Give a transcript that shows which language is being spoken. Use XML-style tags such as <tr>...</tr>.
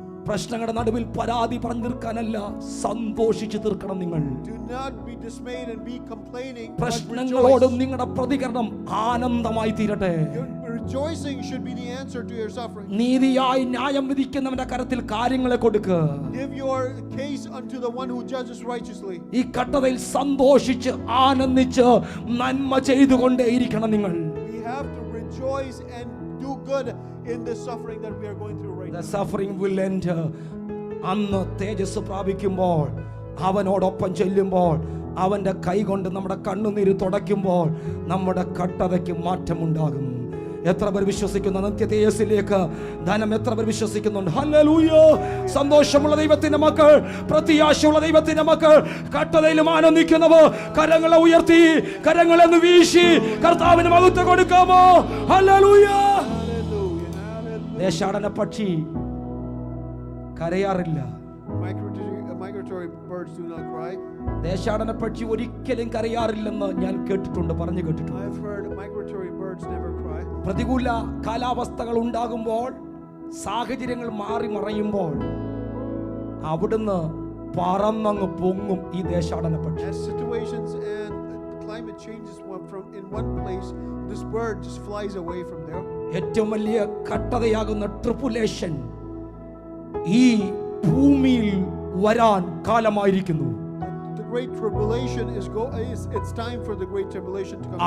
<ml>പ്രശ്നങ്ങളുടെ നടുവിൽ പരാതി പറഞ്ഞു തീർക്കാനല്ല, സന്തോഷിച്ചു തീർക്കണം നിങ്ങൾ.</ml> <en>Do not be dismayed and be complaining.</en> <ml>പ്രശ്നങ്ങളോട് നിങ്ങളുടെ പ്രതികരണം ആനന്ദമായി തീരട്ടെ.</ml> <en>Your rejoicing should be the answer to your suffering.</en> <ml>നീതിയായി ന്യായം വിധിക്കുന്നവന്റെ കരത്തിൽ കാര്യങ്ങളെ കൊടുക്കുക.</ml> <en>Give your case unto the one who judges righteously.</en> <ml>ഈ കഷ്ടതയിൽ സന്തോഷിച്ച് ആനന്ദിച്ച് നന്മ ചെയ്തുകൊണ്ടേയിരിക്കണം നിങ്ങൾ.</ml> <en>We have to rejoice and do good in this suffering that we are going through right The now. suffering will end.</en> <ml>അന്ന് തേജസ് പ്രാപിക്കുമ്പോൾ, അവനോടൊപ്പം ചെല്ലുമ്പോൾ, അവന്റെ കൈ കൊണ്ട് നമ്മുടെ കണ്ണുനീര് തുടയ്ക്കുമ്പോൾ നമ്മുടെ കഷ്ടതയ്ക്ക് മാറ്റമുണ്ടാകും. എത്ര പേർ വിശ്വസിക്കുന്നു നിത്യ തേജസ്സിലേക്ക്? ധനം എത്ര പേർ വിശ്വസിക്കുന്നുണ്ട്? ഹല്ലേലൂയ! സന്തോഷമുള്ള ദൈവത്തിന്റെ മക്കൾ, പ്രത്യാശയുള്ള ദൈവത്തിന്റെ മക്കൾ, കഷ്ടതയിലും ആനന്ദിക്കുന്നവർ കരങ്ങളെ ഉയർത്തി, കരങ്ങളെ വീശി കർത്താവിന് മഹത്വം കൊടുക്കാമോ? ഹല്ലേലൂയ! ദേശാടന പക്ഷി കരയാറില്ല.</ml> <en>Migratory birds do not cry.</en> <ml>ദേശാടന പക്ഷി ഒരിക്കലും കരയാറില്ലെന്ന് ഞാൻ കേട്ടിട്ടുണ്ട്, പറഞ്ഞു കേട്ടിട്ടുണ്ട്.</ml> <en>I've heard migratory birds never cry.</en> <ml>പ്രതികൂല കാലാവസ്ഥകൾ ഉണ്ടാകുമ്പോൾ സാഹചര്യങ്ങൾ മാറി മറയുമ്പോൾ അവിടുന്ന് പറന്നങ്ങ് പൊങ്ങും ഈ ദേശാടന പക്ഷി.</ml> <en>As situations and climate changes from in one place, this bird just flies away from there.</en> <ml>ഏറ്റവും വലിയ കട്ടതയാകുന്ന ട്രിപ്പുലേഷൻ ഈ ഭൂമിയിൽ വരാൻ കാലമായിരിക്കുന്നു.</ml> <en>The great tribulation it's time for the great tribulation to come.</en>